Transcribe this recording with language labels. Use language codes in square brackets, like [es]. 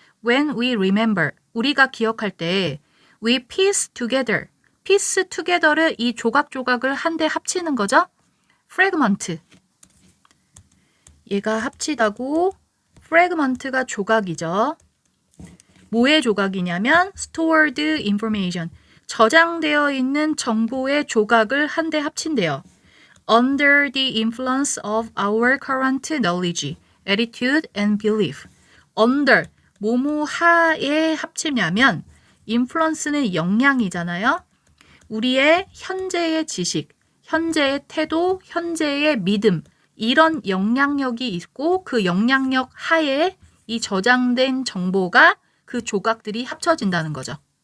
[en] When we remember, [ko] 우리가 기억할 때 [en] we piece together, [ko] piece together를 이 조각조각을 한데 합치는 거죠. fragment, 얘가 합치다고 fragment가 조각이죠. 뭐의 조각이냐면 [en] stored information, [ko] 저장되어 있는 정보의 조각을 한데 합친대요. [en] Under the influence of our current knowledge, attitude and belief. [ko] Under, 뭐뭐 하에 합치냐면 influence는 영향이잖아요. 우리의 현재의 지식, 현재의 태도, 현재의 믿음, 이런 영향력이 있고 그 영향력 하에 이 저장된 정보가 그 조각들이 합쳐진다는 거죠.